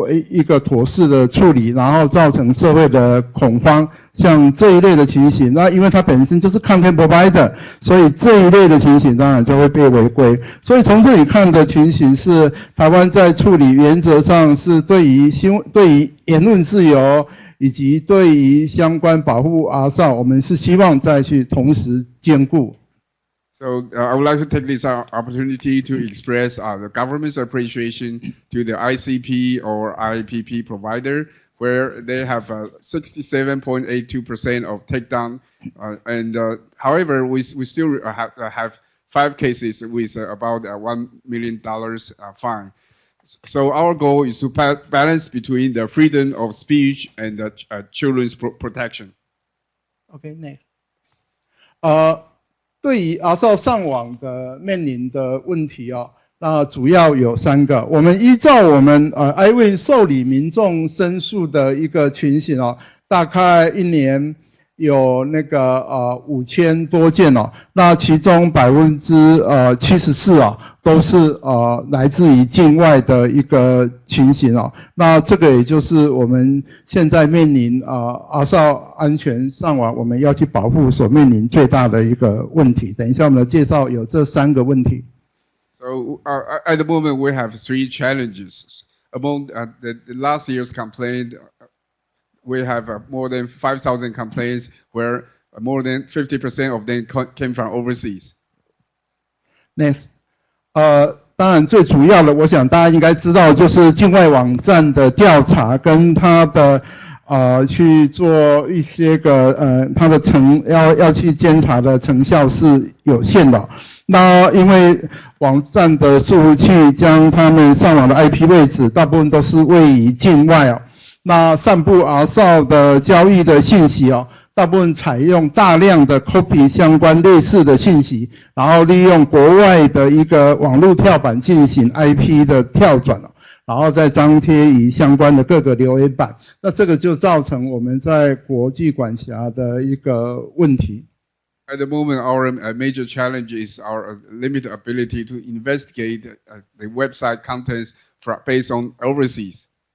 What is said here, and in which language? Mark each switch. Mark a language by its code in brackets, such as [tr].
[zh] 一个妥适的处理，然后造成社会的恐慌，像这一类的情形，那因为它本身就是 content provider， 所以这一类的情形当然就会被违规。所以从这里看的情形是，台湾在处理原则上是对于言论自由以及对于相关保护RSA，我们是希望再去同时兼顾。 [en] So I would like to take this opportunity to express the government's appreciation to the ICP or IPP provider, where they have 67.82% of takedown. However, we still have 5 cases with about $1 million fine. So our goal is to balance between the freedom of speech and the children's protection. Okay, next. [zh] 对于RSA上网的面临的问题那主要有3个。我们依照我们iWin 受理民众申诉的一个情形大概1年有那个5000多件那其中74%都是来自于境外的一个情形那这个也就是我们现在面临RSA安全上网我们要去保护所面临最大的一个问题。等一下我们的介绍有这3个问题。 [en] So at the moment we have 3 challenges. Among the last year's complaint, we have more than 5,000 complaints where more than 50% of them came from overseas. Next. [zh] 当然最主要的我想大家应该知道就是境外网站的调查跟它的去做一些个它的要去监察的成效是有限的。那因为网站的伺服器将他们上网的 IP 位置大部分都是位于境外那散布RSA的交易的信息大部分采用大量的 [en] copy [zh] 相关类似的信息，然后利用国外的一个网络跳板进行 IP 的跳转然后再张贴于相关的各个留言板，那这个就造成我们在国际管辖的一个问题。 [en] At the moment, our major challenge is our limited ability to investigate the website contents based on overseas.